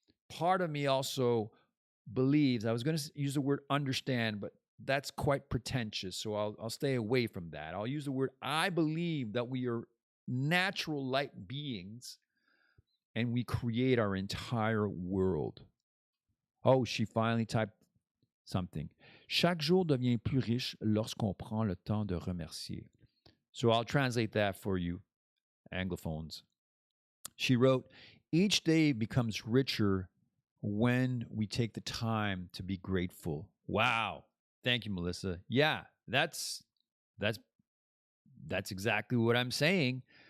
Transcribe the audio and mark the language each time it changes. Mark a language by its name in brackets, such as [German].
[English] Part of me also believes, I was going to use the word understand, but that's quite pretentious. So I'll stay away from that. I'll use the word, I believe that we are natural light beings and we create our entire world. Oh, she finally typed something. [French] Chaque jour devient plus riche lorsqu'on prend le temps de remercier. [English] So I'll translate that for you, Anglophones. She wrote, each day becomes richer when we take the time to be grateful. Wow. Thank you, Melissa. Yeah, that's exactly what I'm saying.